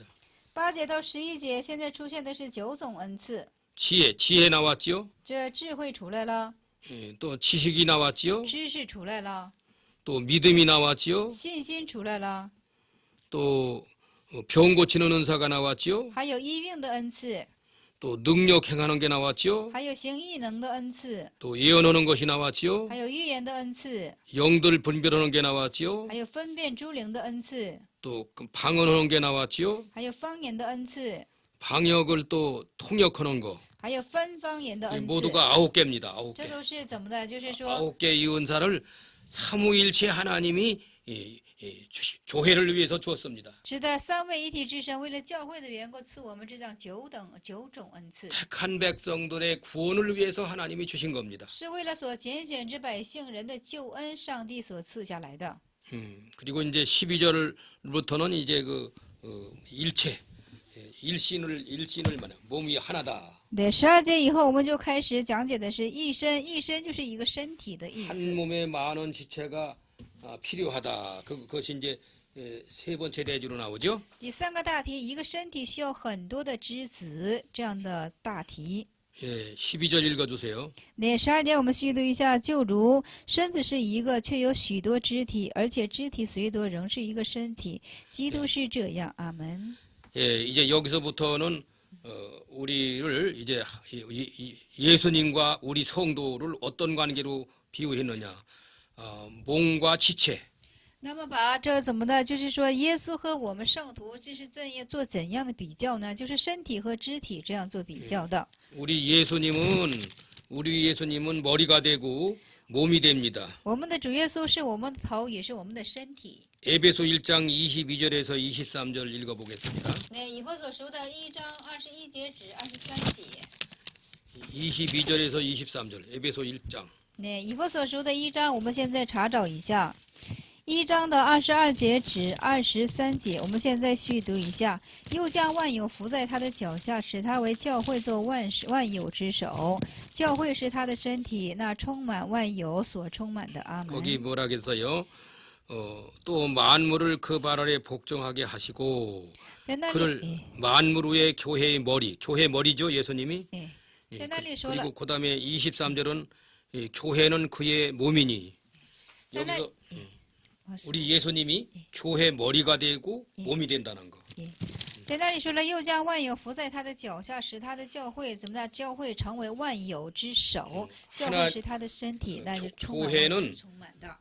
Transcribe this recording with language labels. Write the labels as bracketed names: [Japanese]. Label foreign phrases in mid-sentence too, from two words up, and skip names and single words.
[Chinese] 8 节到11节，现在出现的是9种恩赐。 [Korean] 지혜 나왔지요. [Chinese] 这智慧出来了， [Korean] 또 지식이 나왔지요. [Chinese] 知识出来了， [Korean] 또 믿음이 나왔지요. [Chinese] 信心出来了， [Korean] 또 병 고치는 은사가 나왔지요. [Chinese] 还有医病的恩赐， [Korean] 또 능력 행하는 게 나왔지요. [Chinese] 还有行异能的恩赐， [Korean] 또 예언하는 것이 나왔지요. [Chinese] 还有预言的恩赐， [Korean] 영들 분별하는 게 나왔지요. [Chinese] 还有分辨诸灵的恩赐， [Korean] 또 방언하는 게 나왔지요. [Chinese] 还有方言的恩赐， [Korean] 방역을 또 통역하는 거. [Chinese] 还有分方言的 [Korean] 이 [Chinese] 恩赐。 [Korean] 모두가 9개입니다. [Chinese] 这 [Korean] 9개. [Chinese] 都是怎么的？就是说， [Korean] 9개 이 은사를 삼위일체 하나님이 교회를 위해서 주었습니다. [Chinese] 是的，三位一体之神为了教会的缘故赐我们这样九种恩赐， [Korean] 택한 백성들의 구원을 위해서 하나님이 주신 겁니다. [Chinese] 是为了所拣选之百姓人的救恩，上帝所赐下来的。 [Korean] 그리고 이제 12절부터는 이제 그 일체 일신을 말해 몸이 하나다. [Chinese] 对，12节以后我们就开始讲解的是一身，一身就是一个身体的意 [Korean] 한 [Chinese] 思。 [Korean] 몸에 많은 지체가 필요하다. 그것이 이제 세 번째 대주로 나오죠. [Chinese] 第三个大题，一个身体需要很多的枝子，这样的大题。 [Korean] 12절 읽어주세요. [Chinese] 那12节我们细读一下，就如身子是一个，却有许多肢体，而且肢体虽多，仍是一个身体。基督是这样，阿门。 [Korean] 이제 여기서부터는 우리를 이제 예수님과 우리 성도를 어떤 관계로 비유했느냐? 몸과 지체. [Chinese] 那么把这怎么的，就是说耶稣和我们圣徒这是怎样的比较呢？就是身体和肢体这样做比较的。 [Korean] 우리 예수님은 머리가 되고 몸이 됩니다. [Chinese] 我们的主耶稣是我们的头，也是我们的身体。 [Korean] 에베소 1장 22절에서 23절 읽어보겠습니다. [Chinese] 那以弗所书的1章21节至23节。 [Korean] 22절에서 23절 에베소 1장. [Chinese] 那以弗所书的1章，我们现在查找一下。 1章的22节至23节，我们现在续读一下。又将万有伏在他的脚下，使他为教会做万有之首。教会是他的身体，那充满万有所充满的。阿门。 [Korean] 거기 뭐라겠어요? 또 만물을 그 발 아래 복종하게 하시고 [Chinese] 在那 [Korean] 그를 [Chinese] 里， [Korean] 만물 위의 교회의 머리, 교회 머리죠 예수님이. [Chinese] 在那里说了， [Korean] 그리고 그다음에 23절은 교회는 그의 몸이니. [Chinese] 在那 [Korean] 여기서 우리 예수님이 교회 머리가 되고 몸이 된다는 거. [Chinese] 在那里说了，又将万有伏在他的脚下，使他的教会怎么的？教会成为万有之首，教会是他的身体，那就充满万有充满的。